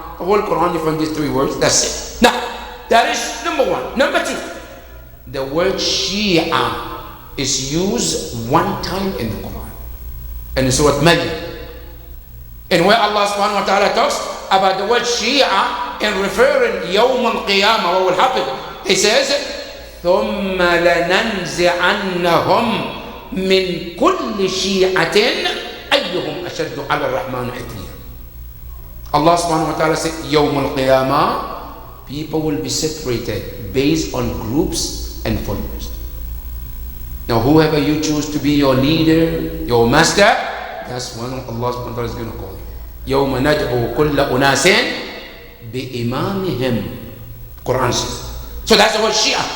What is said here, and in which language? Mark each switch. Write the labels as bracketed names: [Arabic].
[English] The whole Quran, you find these 3 words. That's it. Now, that is number 1. Number 2, the word Shia is used 1 time in the Quran, and in Surah Maryam. And where Allah subhanahu wa ta'ala talks about the word Shia and referring Yawm al-Qiyamah, what will happen? He says, [Arabic] ثُمَّ لَنَنْزِعَنَّهُمْ مِنْ كُلِّ شِيعَةٍ أَيُّهُمْ أَشَدُّ عَلَى الرَّحْمَنِ عِتِيًّا. [English] Allah subhanahu wa ta'ala said, Yawm al-Qiyamah, people will be separated based on groups and followers. Now, whoever you choose to be your leader, your master, that's when Allah subhanahu wa ta'ala is going to call you. [Arabic] يَوْمَ نَدْعُو كُلَّ أُنَاسٍ بِإِمَامِهِمْ. [English] Quran says. So that's the word Shia.